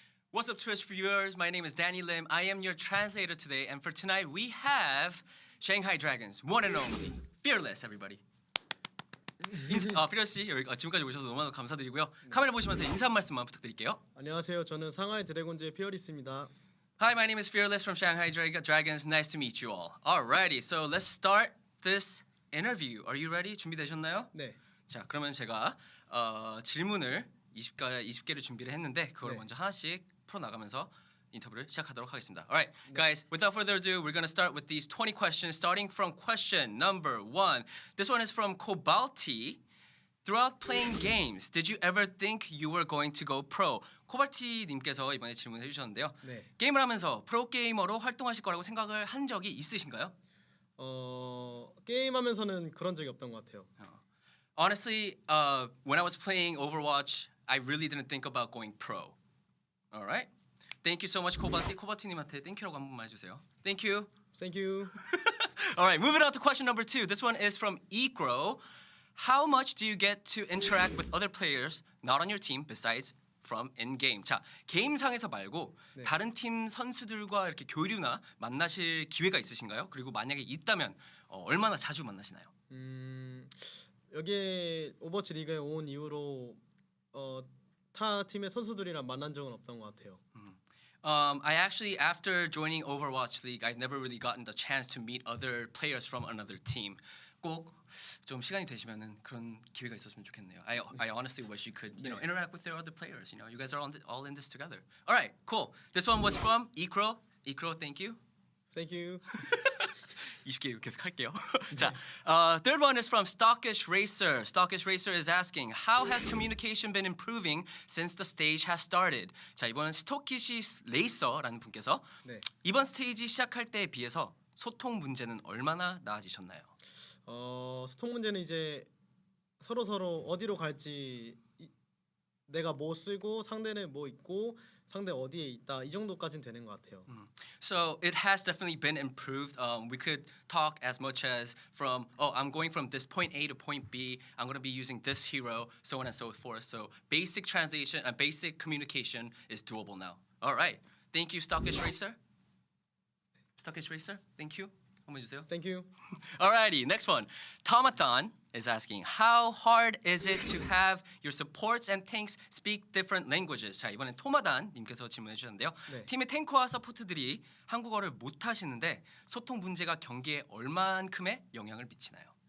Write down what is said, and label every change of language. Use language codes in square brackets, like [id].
[en] What's up, Twitch viewers? My name is Danny Lim. I am your translator today, and for tonight we have Shanghai Dragons, one and only, fearless, everybody. [ko] 피러 씨 여기 지금까지 오셔서 너무나 감사드리고요. 카메라 보시면서 인사 한 말씀만 부탁드릴게요. 안녕하세요. 저는 상하이 드래곤즈의 피어리스입니다. [en] Hi, my name is Fearless from Shanghai Dragons. Nice to meet you all. Alrighty, so let's start this interview. Are you ready? [ko] 준비되셨나요? 네. 자, 그러면 제가 질문을 20개를 준비를 했는데 그걸 네. 먼저 하나씩 풀어 나가면서 인터뷰를 시작하도록 하겠습니다. [en] Alright, guys, without further ado, we're gonna start with these 20 questions, starting from question number 1. This one is from Kobalti. Throughout playing games, did you ever think you were going to go pro? [ko] 코발티님께서 이번에 질문해 주셨는데요. 네. 게임을 하면서 프로 게이머로 활동하실 거라고 생각을 한 적이 있으신가요? 게임하면서는 그런 적이 없던 것 같아요. [en] Honestly, when I was playing Overwatch, I really didn't think about going pro. All right. Thank you so much, 코발티. [ko] 코발티님한테 땡큐라고 한 번만 해주세요. [en] Thank you. Thank you. All right, moving on to question number 2. This one is from Ikro. How much do you get to interact with other players not on your team besides from in-game? [ko] 자, 게임상에서 말고 네. 다른 팀 선수들과 이렇게 교류나 만나실 기회가 있으신가요? 그리고 만약에 있다면 얼마나 자주 만나시나요? 여기에 오버워치 리그에 온 이후로 타 팀의 선수들이랑 만난 적은 없던 것 같아요. [en] I actually, after joining Overwatch League, I've never really gotten the chance to meet other players from another team. [ko] 꼭 좀 시간이 되시면은 그런 기회가 있었으면 좋겠네요. [en] I honestly wish you could, interact with their other players. You guys are all in this together. All right, cool. This one was from Ikro. Ikro, thank you. Thank you. [ko] 20개 계속 할게요. [en] 자, third one is from Stockish Racer. Stockish Racer is asking, how has communication been improving since the stage has started? [ko] 자, 이번엔 스토키시 레이서라는 분께서 네. 이번 스테이지 시작할 때에 비해서 소통 문제는 얼마나 나아지셨나요? 소통 문제는 이제 서로 어디로 갈지 내가 뭐 쓰고 상대는 뭐 있고 상대 어디에 있다 이 정도까지는 되는 것 같아요. [en] So it has definitely been improved. We could talk as much as from, I'm going from this point A to point B. I'm going to be using this hero, so on and so forth. So basic translation and basic communication is doable now. All right. Thank you, Stockish Racer. Stockish Racer, thank you. [ko] 한번 해주세요. [en] Thank you. Alrighty, next one. Tomathon is asking, how hard is it to have your supports and tanks speak different languages? [ko] 자, 이번엔 토마단님께서 질문해 주셨는데요. 네. 팀의 탱커와 서포트들이 한국어를 못 하시는데 소통 문제가 경기에 얼만큼의 영향을 미치나요?